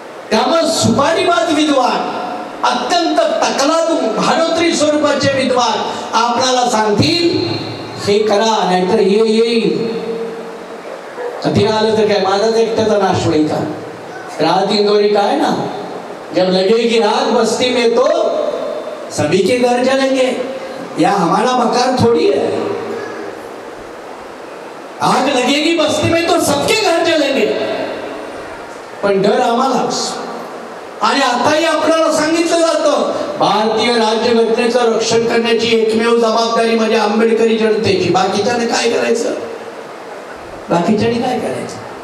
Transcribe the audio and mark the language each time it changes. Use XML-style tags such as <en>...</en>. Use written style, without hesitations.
<mr>त्यामुळे सुपारीबाज विद्वान, अत्यंत तकलादू भानोत्री स्वरूपाचे विद्वान आपल्याला सांगतील हे करा नाहीतर हे येईल. ते आलं तर काय माझाच एकट्याचा नाश होईल का?</mr> <hi>राहत इंदोरी</hi> <mr>काय ना,</mr> <hi>जब लगेगी आग बस्ती में तो सभी के घर जलेंगे. या हमारा मकान थोड़ी है. आग लगेगी बस्ती में तो सबके घर जलेंगे.</hi> <mr>पण डर आम्हालाच. आणि आताही आपल्याला सांगितलं जातं भारतीय राज्यघटनेचं रक्षण करण्याची एकमेव जबाबदारी म्हणजे आंबेडकरी जनतेची. बाकीच्याने काय करायचं? बाकीच्याने काय करायचं?</mr>